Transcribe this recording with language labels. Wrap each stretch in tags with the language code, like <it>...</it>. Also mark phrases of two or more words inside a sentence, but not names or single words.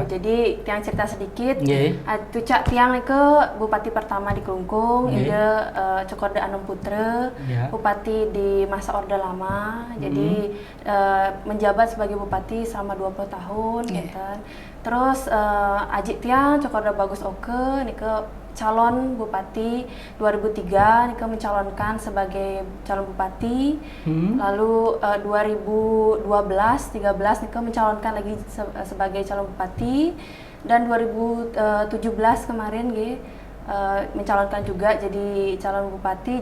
<id>Jadi tiang cerita sedikit. Nggih. Itu cak tiang ke bupati pertama di Klungkung, Nggih. ide Cokorda Anom Putra, Ya. bupati di masa Orde Lama. Jadi menjabat sebagai bupati selama 20 tahun Nggih. gitu. Terus</id> <ban>ajik tiang</ban> <id>Cokorda Bagus Oke nike calon bupati 2003 nike mencalonkan sebagai calon bupati. Lalu 2012-13 nike mencalonkan lagi sebagai calon bupati, dan 2017 kemarin mencalonkan juga jadi calon bupati.</id>